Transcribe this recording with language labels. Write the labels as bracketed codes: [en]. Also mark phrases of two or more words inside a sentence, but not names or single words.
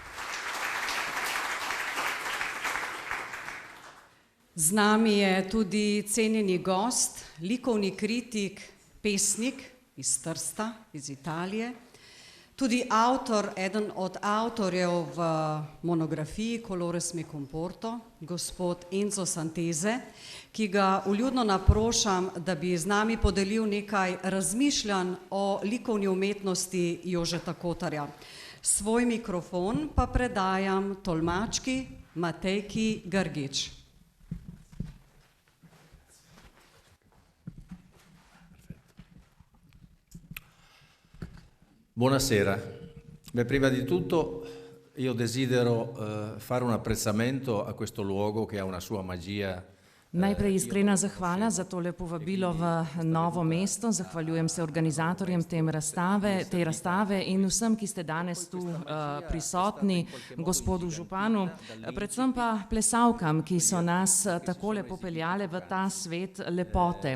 [sl] Z nami je tudi cenjeni gost, likovni kritik, pesnik iz Trsta, iz Italije, Tudi eden od avtorjev v monografiji Colores me comporto, gospod Enzo Santese, ki ga vljudno naprošam, da bi z nami podelil nekaj razmišljanj o likovni umetnosti Jožeta Kotarja. Svoj mikrofon pa predajam tolmački Matejki Grgič. [it] Buonasera. Beh, prima di tutto io desidero fare un apprezzamento a questo luogo che ha una sua magia. [sl] Najprej iskrena zahvala za tole povabilo v Novo mesto. Zahvaljujem se organizatorjem te razstave in vsem, ki ste danes tu prisotni, gospodu županu, predvsem pa plesalkam, ki so nas takole popeljale v ta svet lepote.